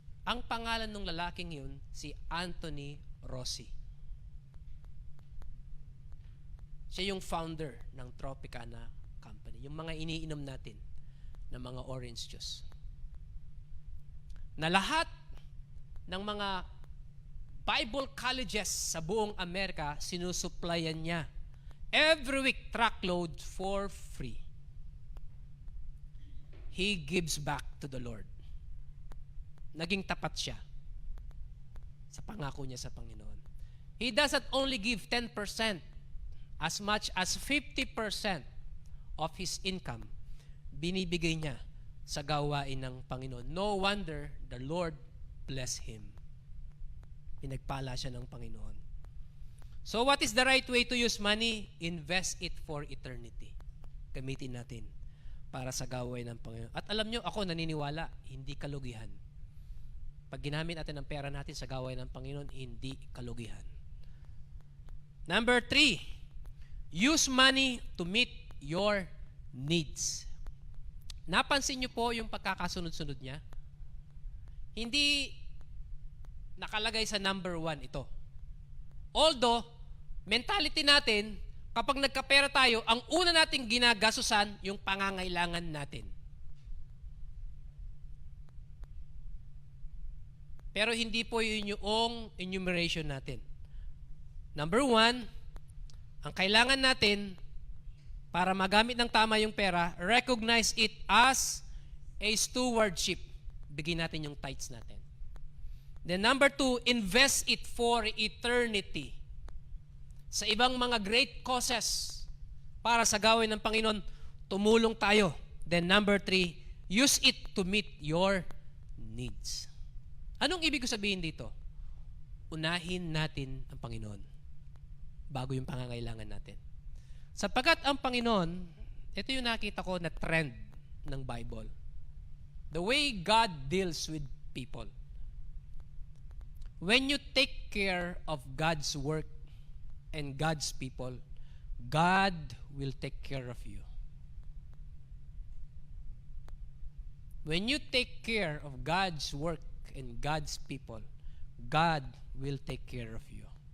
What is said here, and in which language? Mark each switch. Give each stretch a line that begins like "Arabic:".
Filipino: Ang pangalan ng lalaking yun, si Anthony Rossi. Siya yung founder ng Tropicana Company. yung mga iniinom natin na mga orange juice. Na lahat ng mga Bible colleges sa buong Amerika, sinusuplayan niya
English: every week truckload for free. He gives back to the Lord.
Filipino: Naging tapat siya sa pangako niya sa Panginoon.
English: He doesn't only give 10%, as much as 50% of his income,
Filipino: binibigay niya sa gawain ng Panginoon.
English: No wonder the Lord bless him.
Filipino: Pinagpala siya ng Panginoon.
English: So what is the right way to use money? Invest it for eternity.
Filipino: Gamitin natin para sa gawain ng Panginoon. At alam nyo, ako naniniwala, hindi kalugihan. Pag ginamit natin ang pera natin sa gawain ng Panginoon, hindi kalugihan.
English: Number 3, use money to meet your needs.
Filipino: Napansin nyo po yung pagkakasunod-sunod niya? Hindi nakalagay sa number 1 ito. Although, mentality natin, kapag nagkapera tayo, ang una nating ginagasusan, yung pangangailangan natin. Pero hindi po yun yung enumeration natin. Number 1, ang kailangan natin para magamit ng tama yung pera,
English: recognize it as a stewardship.
Filipino: Bigyan natin yung tithes natin.
English: Then number 2, invest it for eternity.
Filipino: Sa ibang mga great causes para sa gawin ng Panginoon, tumulong tayo.
English: Then number 3, use it to meet your needs.
Filipino: Anong ibig ko sabihin dito? Unahin natin ang Panginoon bago yung pangangailangan natin. Sapagkat ang Panginoon, ito yung nakita ko na trend ng Bible.
English: The way God deals with people. When you take care of God's work and God's people, God will take care of you. When you take care of God's work and God's people, God will take care of you.